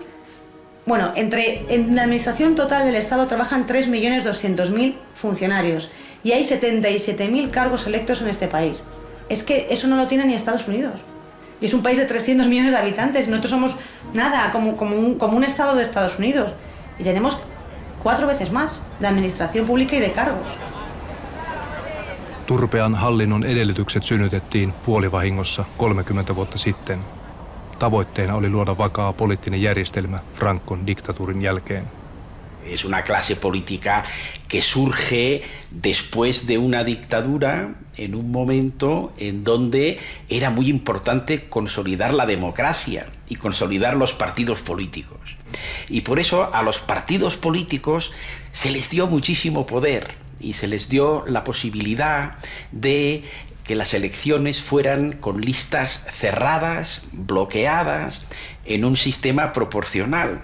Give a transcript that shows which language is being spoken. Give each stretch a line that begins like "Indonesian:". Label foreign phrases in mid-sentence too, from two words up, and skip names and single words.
Spanish: Bueno, en la administración total del Estado trabajan 3.200.000 funcionarios y hay 77.000 cargos electos en este país. Es que eso no lo tiene ni Estados Unidos. Y es un país de 300 millones de habitantes. Nosotros somos nada, como un Estado de Estados Unidos. Y tenemos 4 veces más de administración pública y de cargos.
Finnish: Turpean hallinnon edellytykset synnytettiin puolivahingossa 30 vuotta sitten. Tavoitteena oli luoda vakaa poliittinen järjestelmä Francon diktatuurin jälkeen.
Spanish: Es una clase política que surge después de una dictadura en un momento en donde era muy importante consolidar la democracia y consolidar los partidos políticos. Y por eso a los partidos políticos se les dio muchísimo poder y se les dio la posibilidad de que las elecciones fueran con listas cerradas, bloqueadas, en un sistema proporcional.